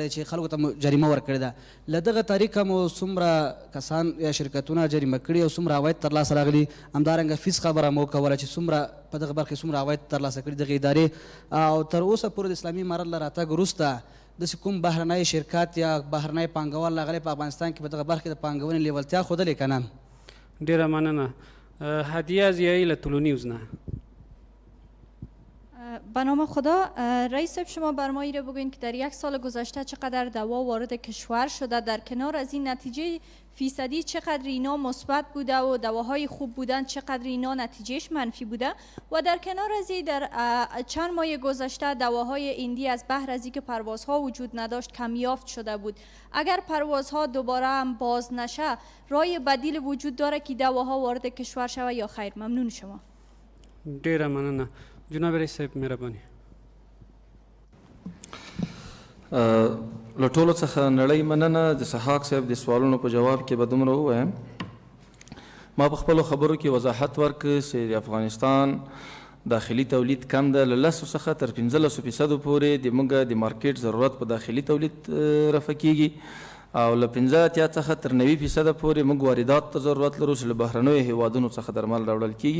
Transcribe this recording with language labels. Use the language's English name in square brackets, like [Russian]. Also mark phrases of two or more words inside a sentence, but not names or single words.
[Pashto] چې خلکو ته مو جریمه ورکړې ده له دغه طریقه مو څومره کسان یا شرکتونه جریمه کړي او څومره عواید ترلاسه راغلي همدارنګه فیس خبره مو کوله چې څومره په دغه برخې څومره عواید ترلاسه کړي دغه ادارې او تر اوسه پورې د اسلامي امارت له راتګ وروسته داسې کوم بهرنی شرکت یا بهرنی پانګوال راغلی په افغانستان کې په دغه برخې د پانګونې لیوالتیا ښودلې که نه ډېره مننه هدیه زیایی لطولونیوز نه [Persian] به نام خدا رئیس صاحب شما بر ما ایره بگوین که در 1 سال گذشته چقدر دوا وارد کشور شده در کنار از این نتیجه فیصدی چقدر اینا مثبت بوده و دواهای خوب بودن چقدر اینا نتیجهش منفی بوده و در کنار از این در چند ماه گذشته دواهای ایندی از بهر از اینکه پروازها وجود نداشت کمیافت شده بود اگر پروازها دوباره هم باز نشه راه بدیل وجود داره که دواها وارد کشور شود یا خیر ممنون شما [Pashto] ډیره مننه جناب رئیس صاحب مهرباني له ټولو څخه نړۍ مننه د سحاق صاحب د سوالونو په جواب کې به دومره ووایم ما په خپلو خبرو کې وضاحت ورکړ چې د افغانستان داخلي تولید کم ده له 10 څخه تر 15% پورې د موږ د مارکیټ ضرورت په داخلي تولید رفع کیږي او له 15 څخه تر 90% پورې موږ واردات ته ضرورت لرو چې له بهرنیو هیوادونو څخه درمل راوړل کیږي